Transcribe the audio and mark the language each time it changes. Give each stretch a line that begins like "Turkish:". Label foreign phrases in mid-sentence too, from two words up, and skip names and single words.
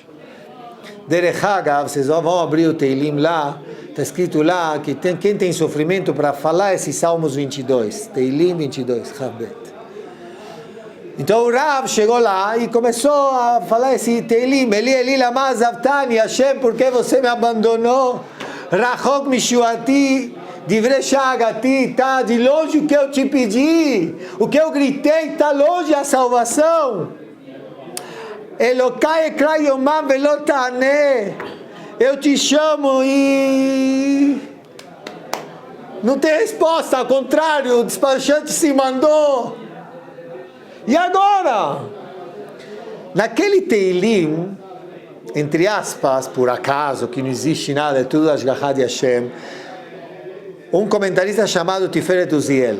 Hebrew: דרך אגב,
Portuguese: vocês vão abrir o Teilim lá, está escrito lá que quem tem sofrimento para falar esses Salmos 22, Teilim 22, Havbet. Então o Rav chegou lá e começou a falar esse Teilim,
Hebrew: אלי למה עזבתני,
Portuguese: Hashem, por que você me abandonou?
Hebrew: רחוק מישועתי, דברי שאגתי,
Portuguese: tá de longe o que eu te pedi, o que eu gritei, está longe a salvação.
Hebrew: אלוקי אקרא יומם ולא תענה,
Portuguese: eu te chamo e não tem resposta, ao contrário, o despachante se mandou. E agora? Naquele Teilim, entre aspas, por acaso, que não existe nada, é tudo Ashgachá de Hashem, um comentarista chamado Tiferet Uziel.